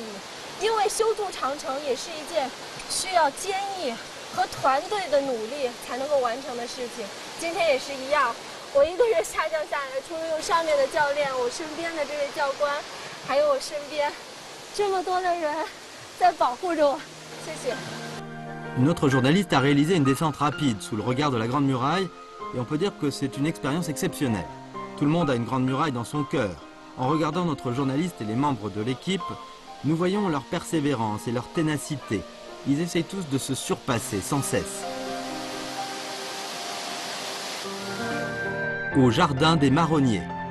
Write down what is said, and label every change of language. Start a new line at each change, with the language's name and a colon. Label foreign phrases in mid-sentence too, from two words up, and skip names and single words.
Chinese: 因为修筑长城也是一件需要坚毅和团队的努力才能够完成的事情。今天也是一样， 我一个人下降下来，除了有上面的教练，我身边的这位教官，还有我身边这么多的人在保护着我，谢谢。
French: Notre journaliste a réalisé une descente rapide sous le regard de la Grande Muraille et on peut dire que c'est une expérience exceptionnelle. Tout le monde a une Grande Muraille dans son cœur. En regardant notre journaliste et les membres de l'équipe, nous voyons leur persévérance et leur ténacité. Ils essayent tous de se surpasser sans cesse. Au jardin des marronniers.